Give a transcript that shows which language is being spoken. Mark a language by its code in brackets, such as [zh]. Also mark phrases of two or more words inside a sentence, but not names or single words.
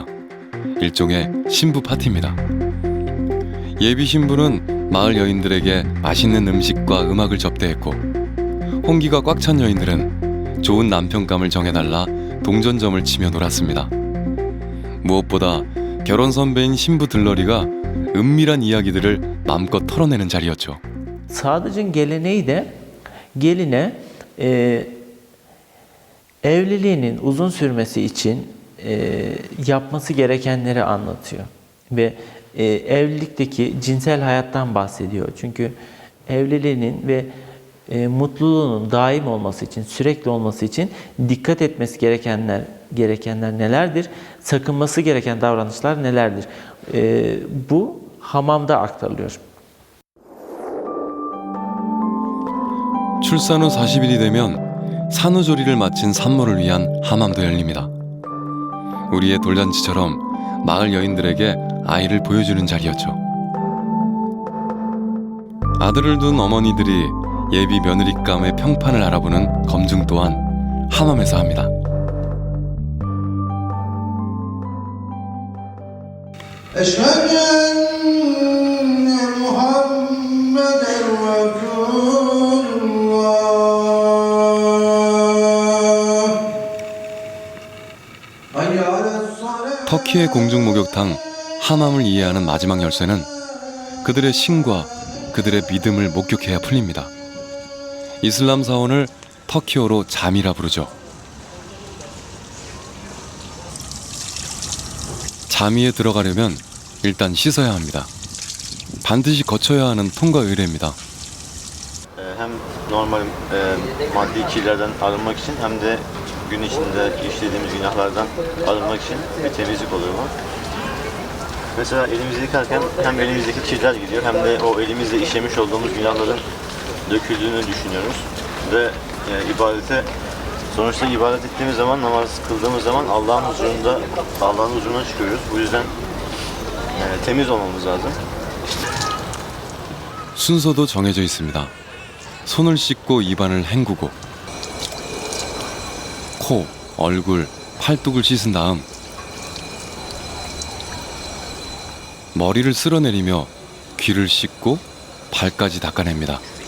[ko] 일종의 신부 파티입니다. 예비 신부는 마을 여인들에게 맛있는 음식과 음악을 접대했고 홍기가 꽉 찬 여인들은 좋은 남편감을 정해달라 동전점을 치며 놀았습니다. 무엇보다 결혼 선배인 신부 들러리가 은밀한 이야기들을 마음껏 털어내는 자리였죠. [tr] Sadıcın geleneği de geline evliliğinin uzun sürmesi için yapması gerekenleri anlatıyor. Ve evlilikteki cinsel hayattan bahsediyor. Çünkü evliliğinin ve mutluluğunun daim olması için, sürekli olması için dikkat etmesi gerekenler nelerdir? Sakınması gereken davranışlar nelerdir? Bu hamamda aktarılıyor. [ko] 출산 후 40일이 되면 산후조리를 마친 산모를 위한 하맘도 열립니다. 우리의 돌잔치처럼 마을 여인들에게 아이를 보여주는 자리였죠. 아들을 둔 어머니들이 예비 며느리감의 평판을 알아보는 검증 또한 하맘에서 합니다. [ar] أشهد أن محمدًا رسول الله. حي على الصلاة. [ko] 터키의 공중 목욕탕 하맘을 이해하는 마지막 열쇠는 그들의 신과 그들의 믿음을 목격해야 풀립니다. 이슬람 사원을 터키어로 잠이라 부르죠. 자미에 들어가려면 일단 씻어야 합니다. 반드시 거쳐야 하는 통과 의례입니다. [tr] Hem normal maddi kirlerden arınmak için hem de gün içinde işlediğimiz günahlardan arınmak için bir temizlik oluyor bu. Mesela elimizi yıkarken hem elimizdeki kirler gidiyor hem de o elimizle işlemiş olduğumuz günahların döküldüğünü düşünüyoruz. Ve ibadete, sonuçta ibadet ettiğimiz zaman, namaz kıldığımız zaman Allah'ın huzuruna çıkıyoruz. Bu yüzden temiz olmamız lazım. [ko] 순서도 정해져 있습니다. 손을 씻고 입안을 헹구고 코, 얼굴, 팔뚝을 씻은 다음 머리를 쓸어내리며 귀를 씻고 발까지 닦아냅니다.